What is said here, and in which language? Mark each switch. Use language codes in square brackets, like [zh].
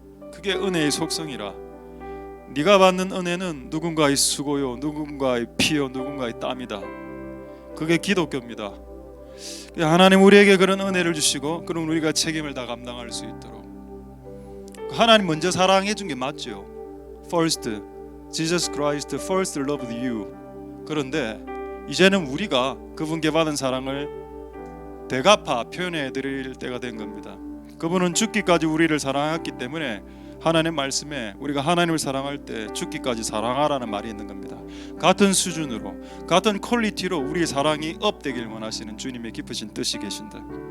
[ko] 그게 은혜의 속성이라, 네가 받는 은혜는 누군가의 수고요, 누군가의 피요, 누군가의 땀이다. 그게 기독교입니다. 하나님 우리에게 그런 은혜를 주시고, 그럼 우리가 책임을 다 감당할 수 있도록 하나님 먼저 사랑해 준 게 맞죠. [en] First, Jesus Christ first loved you. [ko] 그런데 이제는 우리가 그분께 받은 사랑을 대갚아 표현해 드릴 때가 된 겁니다. 그분은 죽기까지 우리를 사랑했기 때문에 하나님 말씀에 우리가 하나님을 사랑할 때 죽기까지 사랑하라는 말이 있는 겁니다. 같은 수준으로, 같은 퀄리티로 우리의 사랑이 업되길 원하시는 주님의 깊으신 뜻이 계신다.